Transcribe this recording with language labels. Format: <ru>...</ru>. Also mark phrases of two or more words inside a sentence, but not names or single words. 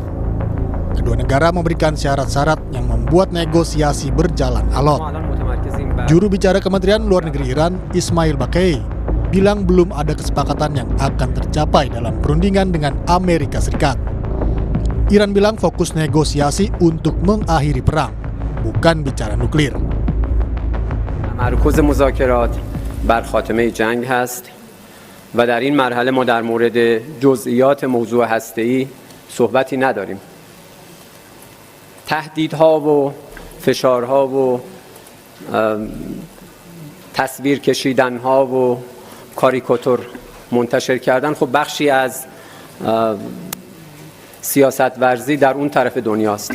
<id>Kedua negara memberikan syarat-syarat yang membuat negosiasi berjalan alot. Juru bicara Kementerian Luar Negeri Iran, Ismail Baqai, bilang belum ada kesepakatan yang akan tercapai dalam perundingan dengan Amerika Serikat. Iran bilang fokus negosiasi untuk mengakhiri perang, bukan bicara nuklir.</id> <fa>تمرکز مذاکرات بر خاتمه جنگ هست و در این مرحله ما در مورد جزئیات موضوع هسته‌ای صحبتی نداریم. تهدیدها و فشارها و تصویر کشیدنها و کاریکاتور منتشر کردن خب بخشی از سیاست ورزی در اون طرف دنیاست.</fa>